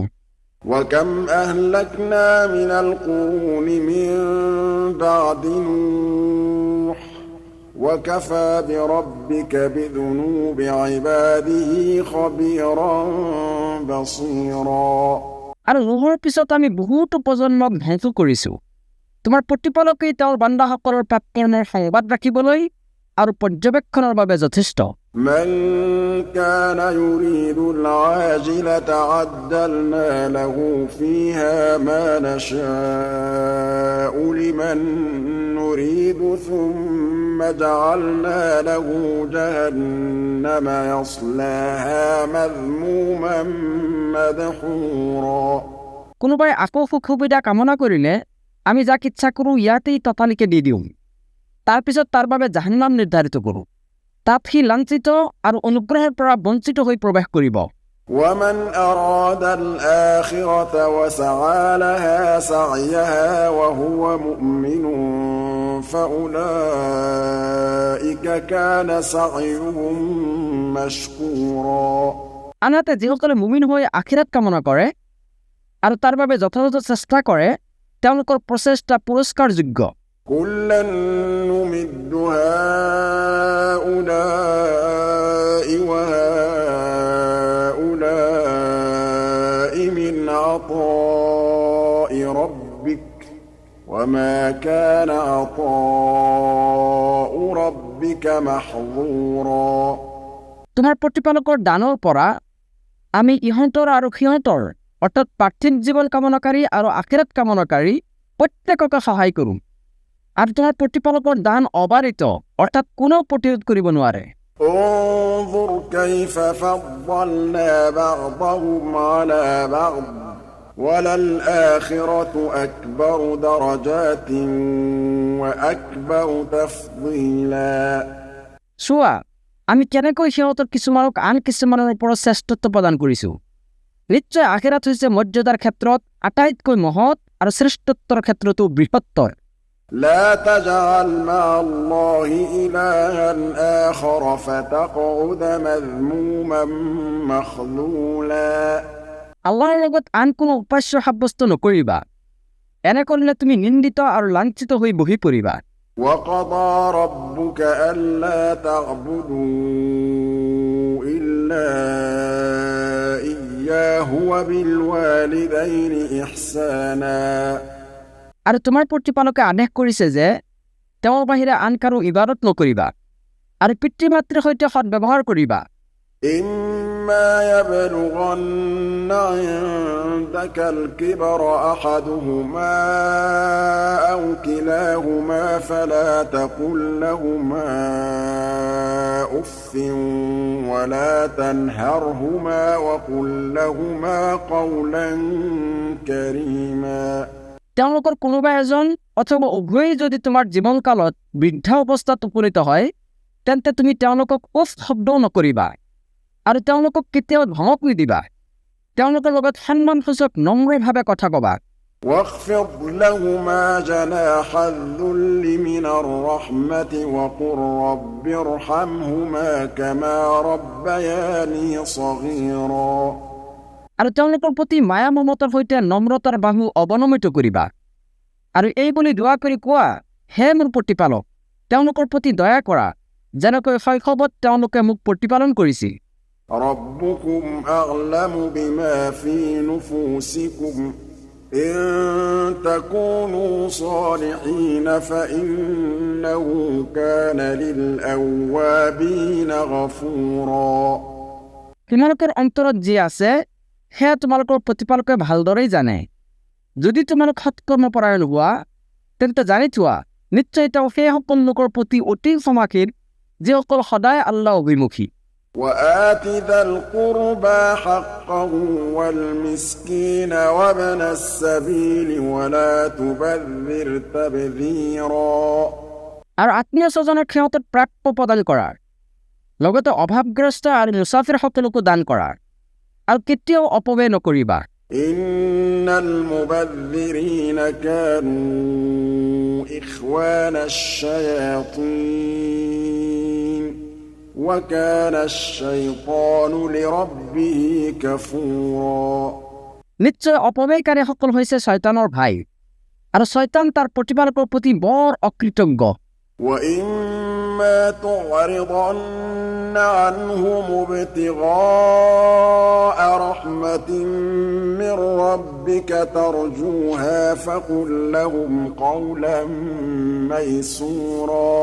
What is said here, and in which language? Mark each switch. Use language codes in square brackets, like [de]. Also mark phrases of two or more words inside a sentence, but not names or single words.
[ar] وكم أهلكنا من القرون من بعد نوح وكفى بربك بذنوب عباده خبيرا بصيرا [as] আৰু নোহৰ পিছত আমি বহুতো প্ৰজন্মক ধ্বংস কৰিছোঁ তোমাৰ প্ৰতিপালকেই তেওঁৰ বান্দাসকলৰ প্ৰাপ্তিৰ সংবাদ ৰাখিবলৈ আৰু পৰ্যবেক্ষণৰ বাবে যথেষ্ট [ar] من كان يريد العاجلة عجلنا له فيها ما نشاء لمن نريد ثم جعلنا له جهنم يصلاها مذموما مدحورا [as] কোনোবাই আকৌ সুখ সুবিধা কামনা কৰিলে আমি যাক ইচ্ছা কৰোঁ ইয়াতেই ততালিকে দি দিওঁ তাৰপিছত তাৰ বাবে জাহান্নাম নিৰ্ধাৰিত কৰোঁ তাত সি লাঞ্ছিত আৰু অনুগ্ৰহৰ পৰা বঞ্চিত হৈ প্ৰৱেশ কৰিব [ar] ومن أراد الآخرة وسعى لها سعيها وهو مؤمن فأولئك كان سعيهم مشكورا [as] আনহাতে যিসকলে মুমিন হৈ আখিৰাত কামনা কৰে আৰু তাৰ বাবে যথাযথ চেষ্টা কৰে তেওঁলোকৰ প্ৰচেষ্টা পুৰস্কাৰযোগ্য। [ar] كلا نمد هؤلاء وهؤلاء من عطاء ربك وما كان عطاء ربك محظورا। [as] তোমাৰ প্ৰতিপালকৰ দানৰ পৰা আমি ইহঁতৰ আৰু সিহঁতৰ অৰ্থাৎ পাৰ্থিৱ জীৱন কামনাকাৰী আৰু আখিৰাত কামনাকাৰী প্ৰত্যেককে সহায় কৰোঁ। আৰু তোমাৰ প্ৰতিপালকৰ দান অবাৰিত অৰ্থাৎ কোনেও প্ৰতিৰোধ কৰিব নোৱাৰে। [ar] انظر كيف فضلنا بعضهم على بعض وللآخرة أكبر درجات وأكبر تفضيلا। [as] চোৱা আমি কেনেকৈ সিহঁতৰ কিছুমানক আন কিছুমানৰ ওপৰত শ্ৰেষ্ঠত্ব প্ৰদান কৰিছোঁ। নিশ্চয় আখিৰাত হৈছে মৰ্যাদাৰ ক্ষেত্ৰত আটাইতকৈ মহৎ আৰু শ্ৰেষ্ঠত্বৰ ক্ষেত্ৰতো বৃহত্তৰ। [ar] لا تجعل مع الله إلها آخر فتقعد مذموما مخذولا। [as] আল্লাহৰ লগত আন কোনো উপাস্য সাব্যস্ত নকৰিবা, এনে কৰিলে তুমি নিন্দিত আৰু লাঞ্ছিত হৈ বহি পৰিবা। [ar] وقضى ربك ألا تعبدوا إلا إياه وبالوالدين إحسانا। [as] আৰু তোমাৰ প্ৰতিপালকে আদেশ কৰিছে যে তেওঁৰ বাহিৰে আন কাৰো ইবাদত নকৰিবা আৰু পিতৃ মাতৃৰ সৈতে সদ্ব্যৱহাৰ কৰিবা। [ar] إما يبلغن عندك الكبر أحدهما أو كلاهما فلا تقل لهما أف ولا تنهرهما وقل لهما قولا كريما। [as] তেওঁলোকৰ কোনোবা এজন অথবা উভয়েই যদি তোমাৰ জীৱনকালত বৃদ্ধা অৱস্থাত উপনীত হয় তেন্তে তুমি তেওঁলোকক উফ শব্দও নকৰিবা আৰু তেওঁলোকক কেতিয়াও ধমক নিদিবা। তেওঁলোকৰ লগত সন্মানসূচক নম্ৰভাৱে কথা ক'বা। [ar] واخفض لهما جناح الذل من الرحمة وقل رب ارحمهما كما ربياني صغيرا। [as] আৰু তেওঁলোকৰ প্ৰতি মায়া মমতাৰ সৈতে নম্ৰতাৰ বাহু অৱনমিত কৰিবা আৰু এই বুলি দোৱা কৰি কোৱা, হে মোৰ প্ৰতিপালক, তেওঁলোকৰ প্ৰতি দয়া কৰা যেনেকৈ শৈশৱত তেওঁলোকে মোক প্ৰতিপালন কৰিছিল। [ar] ربكم أعلم بما في نفوسكم إن تكونوا صالحين فإنه كان للأوابين غفورا। [as] তোমালোকৰ অন্তৰত যি আছে সেয়া তোমালোকৰ প্ৰতিপালকে ভালদৰেই জানে। যদি তোমালোক সৎকৰ্মপৰায়ণ হোৱা তেন্তে জানি থোৱা নিশ্চয় তেওঁ সেই সকলো লোকৰ প্ৰতি অতি ক্ষমাশীল যিসকল সদায় আল্লাহ অভিমুখী। [ar] وآت ذا القربى حقه والمسكين وابن السبيل ولا تبذر تبذيرا। [as] আৰু আত্মীয় স্বজনৰ ক্ষেত্ৰত প্ৰাপ্য প্ৰদান কৰাৰ লগতে অভাৱগ্ৰস্ত আৰু মুছাফিৰ সকলকো দান কৰাৰ আৰু কেতিয়াও অপব্যয় নকৰিবা। [ar] إن المبذرين كانوا إخوان الشياطين وكان الشيطان لربه كفورا। [as] নিশ্চয় অপব্যয়কাৰীসকল হৈছে শয়তানৰ ভাই আৰু শয়তান তাৰ প্ৰতিপালকৰ প্ৰতি বৰ অকৃতজ্ঞ। [ar] وإما تعرضن عنهم ابتغاء رحمة من ربك ترجوها فقل لهم قولا ميسورا।